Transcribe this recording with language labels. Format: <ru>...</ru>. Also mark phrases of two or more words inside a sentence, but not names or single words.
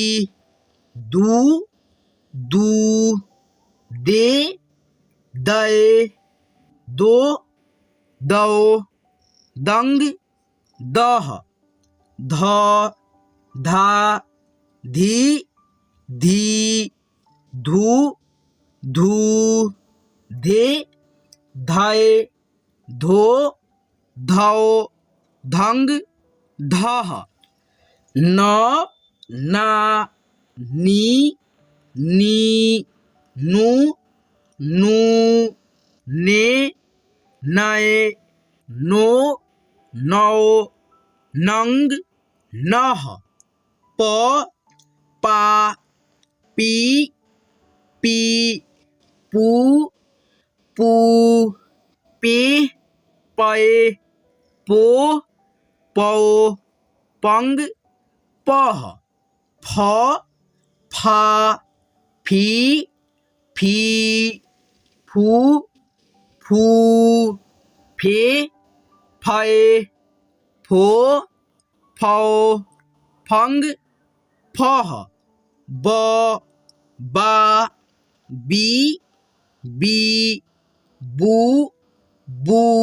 <hi>दू दू दे दए दो दो दंग दह ध धा धी धी धू धू धे धाए धो धौ धंग धह न ना नी नी नू नू ने नए नो नौ नंग नह प पा पी पी पू पू पे पए पो पौ पंग पह फ फा फी फी फू फू फे फए फो फौ फंग फह ब बा बी बी बू बू</hi>